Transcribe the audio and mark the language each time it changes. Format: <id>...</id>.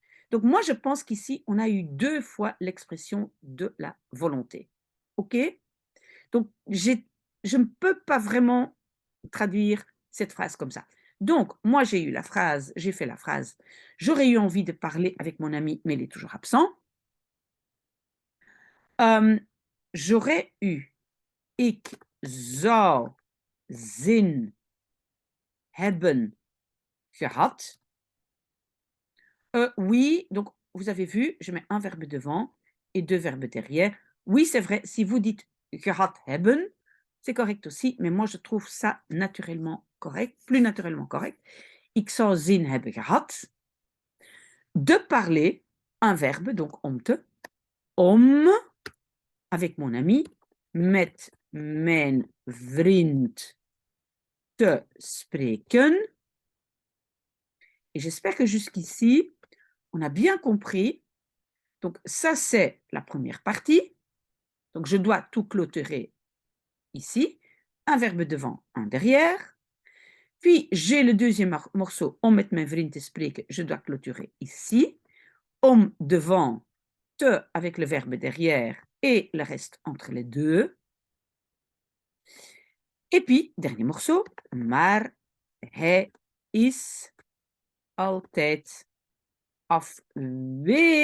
<fr>Donc moi, je pense qu'ici, on a eu 2 fois l'expression de la volonté. OK? Donc je ne peux pas vraiment traduire cette phrase comme ça. Donc moi, j'ai fait la phrase: «J'aurais eu envie de parler avec mon ami, mais il est toujours absent». J'aurais eu,</fr> <nl>ik zou zin hebben gehad.</nl> <fr>Oui, donc vous avez vu, je mets un verbe devant et 2 verbes derrière. Oui, c'est vrai, si vous dites gehad hebben, c'est correct aussi, mais moi je trouve ça naturellement correct, plus naturellement correct.</fr> <nl>Ik zou zin hebben gehad.</nl> <fr>De parler, un verbe, donc</fr> <nl>om te, om,</nl> <fr>avec mon ami,</fr> <nl>met mijn vriend te spreken.</nl> <fr>Et j'espère que jusqu'ici, on a bien compris. Donc ça, c'est la première partie. Donc je dois tout clôturer ici. Un verbe devant, un derrière. Puis j'ai le deuxième morceau,</fr> <nl>om met mijn vriend te spreken.</nl> <fr>Je dois clôturer ici. Om devant, te avec le verbe derrière et le reste entre les deux. Et puis, dernier morceau,</fr> <nl>maar hij is altijd afwezig.</nl>